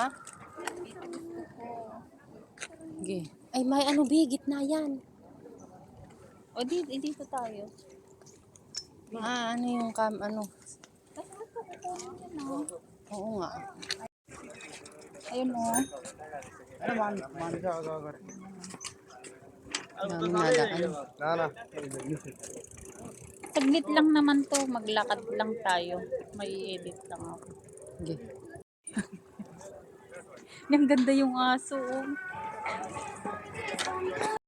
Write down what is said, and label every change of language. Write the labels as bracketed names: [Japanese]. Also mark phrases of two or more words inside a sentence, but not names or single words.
[Filipino] Dito gusto ko. Okay. Ay, may ano, bigit na yan. O, dito tayo. Ano yung ano? Kasi gusto ko kunin yan, oh. Oo nga. Ayun, oh. अरे मान मान जा आगा आगा Dami nada, ano. ना ना Saglit lang naman to. Maglakad lang tayo. May edit lang ako. Okay. Ang ganda yung aso, oh.